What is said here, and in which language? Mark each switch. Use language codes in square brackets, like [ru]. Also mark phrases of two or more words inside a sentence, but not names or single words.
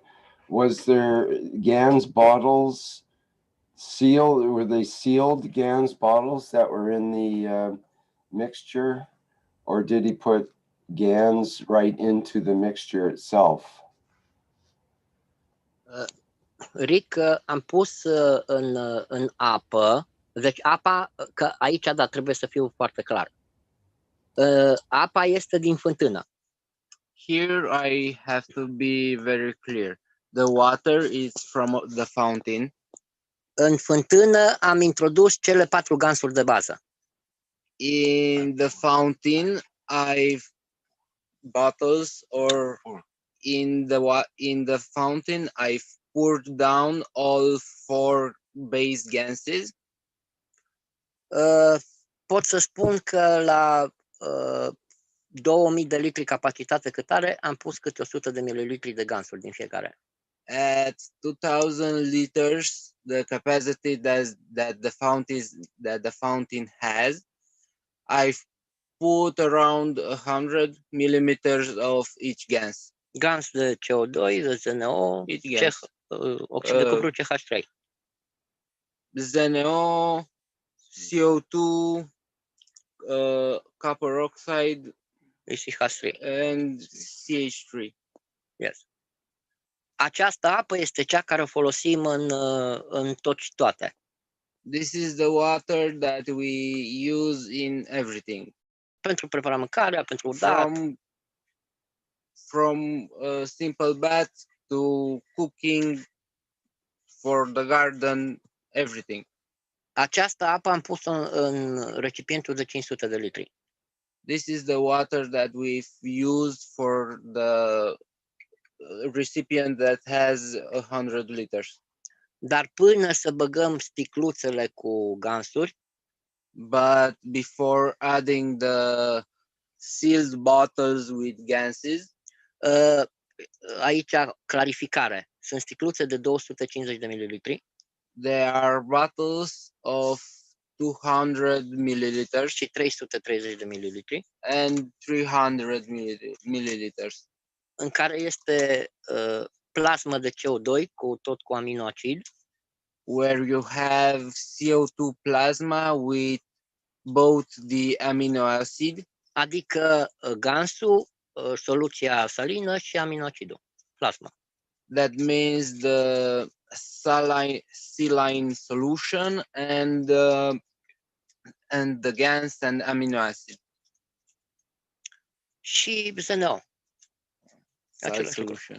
[en] Was there GANS bottles sealed? Were they sealed GANS bottles that were in the mixture, or did he put GANS right into the mixture itself? [ro] Rick, am pus în apă, deci apa, că aici da, trebuie să fiu foarte clar. Apa este din fântână. [en] Here I have to be very clear. The water is from the fountain. [ro] În fântână am introdus cele 4 gansuri de bază. [en] In the fountain, I've bottles, or in the fountain, I've poured down all 4 base gases? [ro] Pot să spun că la 2000 de litri capacitate cât are, am pus câte 100 de mililitri de gansuri din fiecare. [en] At 2000 liters, the capacity that the fountain has, I've put around 100 millimeters of each gas. [ro] Gans de CO2, de ZNO, [en] Each gas. [ro] oxid de cupru, CH3. [en] ZNO, CO2, copper oxide, CH3. and CH3. Yes. [ro] Această apă este cea care o folosim în tot și toate. [en] This is the water that we use in everything. [ro] Pentru prepara mâncarea, pentru udat. [en] From a simple bath to cooking, for the garden, everything. [ro] Această apă am pus-o în recipientul de 500 de litri. [en] This is the water that we've used for the recipient that has 100 liters. [ro] Dar până să băgăm sticluțele cu gansuri, [en] but before adding the sealed bottles with gases, [ro] aici clarificare, sunt sticluțe de 250 de mililitri. [en] There are bottles of 200 milliliters [ro] și 330 de mililitri [en] and 300 milliliters. [ro] În care este plasmă de CO2 cu aminoacid. [en] Where you have CO2 plasma with both the amino acid. [ro] Adică gansul, soluția salină și aminoacidul, [en] plasma. That means the saline solution and the gas and amino acid. [ro] Și ZNO. [en] Salt solution.